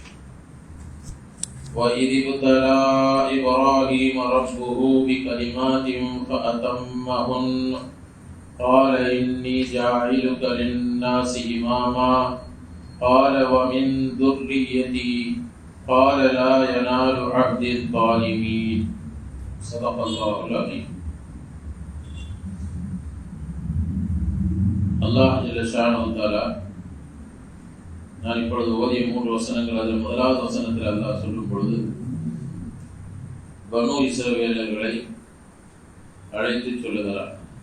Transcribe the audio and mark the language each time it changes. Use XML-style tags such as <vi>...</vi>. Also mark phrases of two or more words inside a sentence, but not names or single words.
<ar>وإذ ابتلى إبراهيم ربه بكلمات فأتمهن قال إني جاعلك للناس إماما قال ومن ذريتي قال لا ينال عهد الظالمين صدق الله العظيم.</ar> <ta>அல்லாஹ்</ta> <ar>جل شأنه تعالى</ar> <ta>நான் இப்பொழுது ஓதிய 3 வசனங்கள் அதில் முதலாவது வசனத்தில் அல்லாஹ் சொல்லும் பொழுது பனு இஸ்ரவேலர்களை அழைத்து சொல்லுகிறார்.</ta>